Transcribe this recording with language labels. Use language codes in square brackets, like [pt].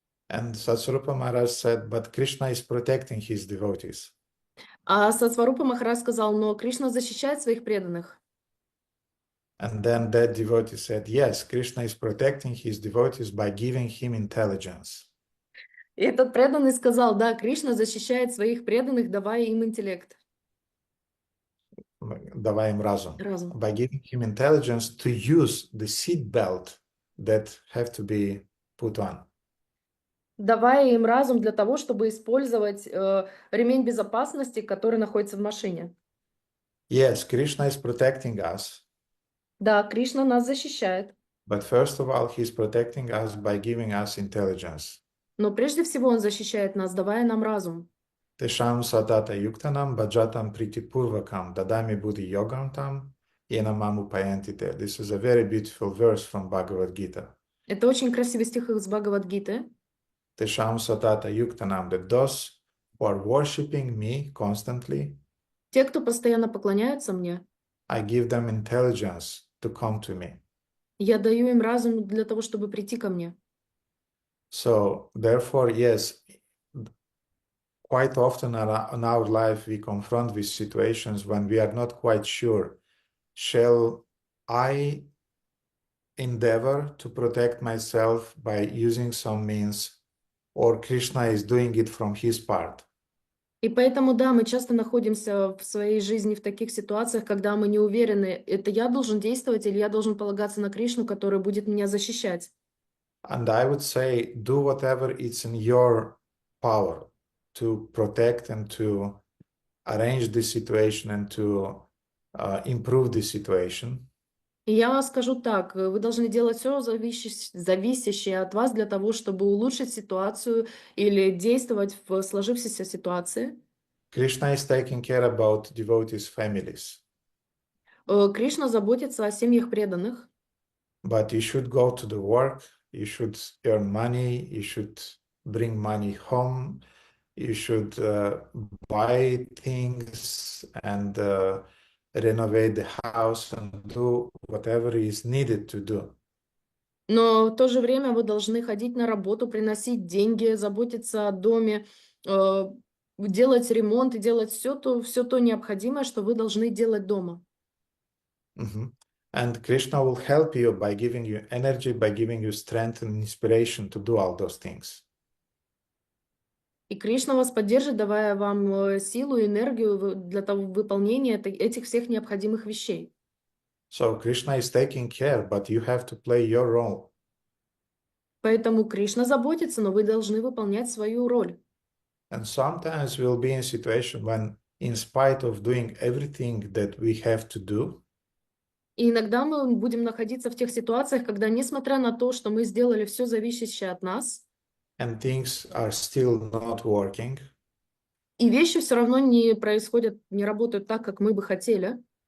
[en] And Satsvarupa Maharaj said, but Krishna is protecting his devotees. [ru] А Сатсварупа Махарадж сказал, но Кришна защищает своих преданных. [en] And then that devotee said, yes, Krishna is protecting his devotees by giving him intelligence. [ru] И этот преданный сказал, да, Кришна защищает своих преданных, давая им интеллект. Давая им разум. Разум. [en] By giving him intelligence to use the seat belt that have to be put on. [ru] Давая им разум для того, чтобы использовать ремень безопасности, который находится в машине. [en] Yes, Krishna is protecting us. [ru] Да, Кришна нас защищает. [en] But first of all, he's protecting us by giving us intelligence. [ru] Но прежде всего Он защищает нас, давая нам разум. [sa] Tesham sadata yuktanam bhajatam pritipurvakam dadami buddhi yogam tam yenamam upayantite. [en] This is a very beautiful verse from Bhagavad Gita. [ru] Это очень красивый стих из Бхагавад-гиты. [sa] Tesham sadata yuktanam, [en] that those who are worshipping me constantly, [ru] Те, кто постоянно поклоняются мне, [en] I give them intelligence to come to me. [ru] я даю им разум для того, чтобы прийти ко мне. [en] So, therefore, yes, quite often in our life we confront with situations when we are not quite sure, shall I endeavor to protect myself by using some means, or Krishna is doing it from his part? [ru] И поэтому, да, мы часто находимся в своей жизни в таких ситуациях, когда мы не уверены, это я должен действовать или я должен полагаться на Кришну, который будет меня защищать. [en] And I would say, do whatever is in your power to protect and to arrange the situation and to improve the situation. [ru] И я скажу так, вы должны делать все зависящее от вас для того, чтобы улучшить ситуацию или действовать в сложившейся ситуации. [en] Krishna is taking care about devotees' families. [ru] Кришна заботится о семьях преданных, [en] But you should go to the work, you should earn money, you should bring money home, you should buy things and renovate the house and do whatever is needed to do. [ru] но в то же время вы должны ходить на работу, приносить деньги, заботиться о доме, делать ремонт и делать все то необходимое, что вы должны делать дома. Mhm. [en] And Krishna will help you by giving you energy, by giving you strength and inspiration to do all those things. [ru] И Кришна вас поддержит, давая вам силу и энергию для того выполнения этих всех необходимых вещей. [en] So Krishna is taking care, but you have to play your role. [ru] Поэтому Кришна заботится, но вы должны выполнять свою роль. [en] And sometimes we'll be in a situation when, in spite of doing everything that we have to do, [ru] И иногда мы будем находиться в тех ситуациях, когда, несмотря на то, что мы сделали все зависящее от нас, [en] and things are still not working, [ru] и вещи все равно не происходят, не работают так, как мы бы хотели,